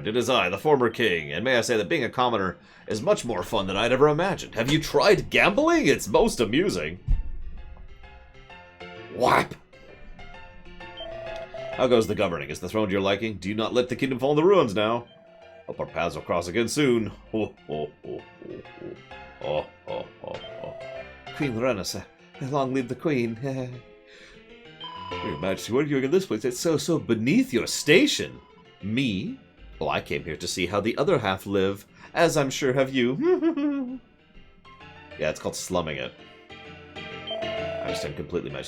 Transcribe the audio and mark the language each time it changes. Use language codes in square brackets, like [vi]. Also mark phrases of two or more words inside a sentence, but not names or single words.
[en] It is I, the former king, and may I say that being a commoner is much more fun than I'd ever imagined. Have you tried gambling? It's most amusing. Whap! How goes the governing? Is the throne to your liking? Do you not let the kingdom fall in the ruins now? Hope our paths will cross again soon. Ho, ho, ho, ho, ho. Oh, oh, oh, oh. Queen Renessa. Long live the Queen. Your Majesty, what are you doing in this place? It's so beneath your station. Me? Oh, I came here to see how the other half live, as I'm sure have you. Yeah, it's called slumming it. I understand completely, Majesty.